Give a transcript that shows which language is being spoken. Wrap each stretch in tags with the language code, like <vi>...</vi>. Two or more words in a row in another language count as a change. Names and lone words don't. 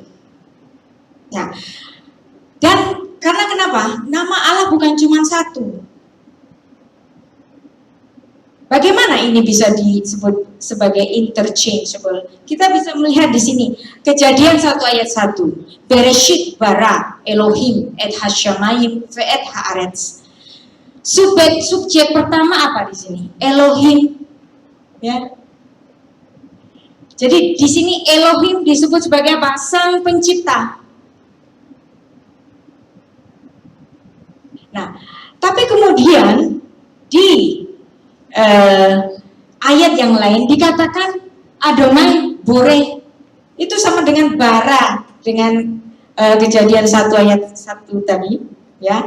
<id>Nah, dan karena kenapa? Nama Allah bukan cuma satu. Bagaimana ini bisa disebut sebagai interchangeable? Kita bisa melihat di sini Kejadian 1 ayat 1.</id> <he>Bereshit bara Elohim et hashamayim ve'et haaretz.</he> <id>Subjek pertama apa di sini? Elohim, ya. Jadi di sini Elohim disebut sebagai apa? Sang pencipta. Nah, tapi kemudian di ayat yang lain dikatakan</id> <he>Adonai Boreh,</he> <id>itu sama dengan bara, dengan Kejadian 1 ayat 1 tadi, ya.</id>